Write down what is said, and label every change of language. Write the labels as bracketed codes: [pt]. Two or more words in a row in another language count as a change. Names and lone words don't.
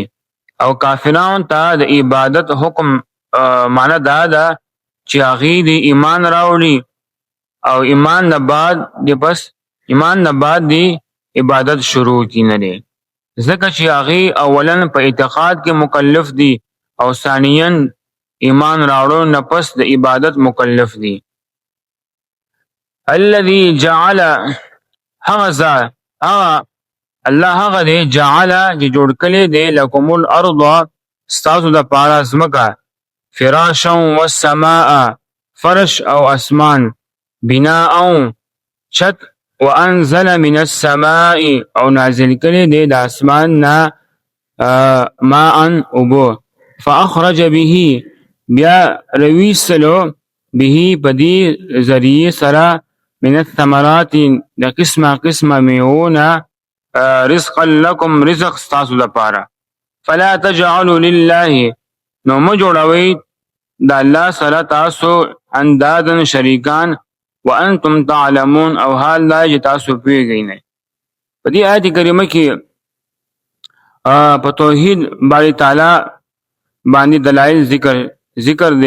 [ps] او کافرانو ته د عبادت حکم معنی دا ده چې هغوی د ایمان راوړي او ایمان نه بعد د عبادت شروع کړي نه دی، ځکه چې هغوی اولا په اعتقاد کې مکلف دي او ثانیا ایمان راوړو نه پس د عبادت مکلف دي. [ar] الذي جعل، [ps] الله هغه دی، جعل چې جوړ کړی دی، [ar] لکم الارض، [ps] ستاسو دپاره ځمکه، [ar] فراشا والسماء، [ps] فرش او اسمان، بناء چت، [ar] وانزل من السماء، [ps] او نازل کړی دی د اسمان نه ماء اوبه، [ar] فاخرج به، [ps] بیا رویستلو به په دې ذریعې سره، [ar] من الثمرات، [ps] د قسمه میوونه، [ar] رزقا لکم، [ps] رزق ستاسو دپاره. [ar] فلا تجعلوا لله، [ps] نو مه جوړوئ د الله سره تاسو اندادن شریکان، [ar] وانتم تعلمون، [ps] او حال دا چې تاسو پوهیږئ نه. په دې آیت کریمه کې په توحید باری تعالی باندې دلایل ذکر دی.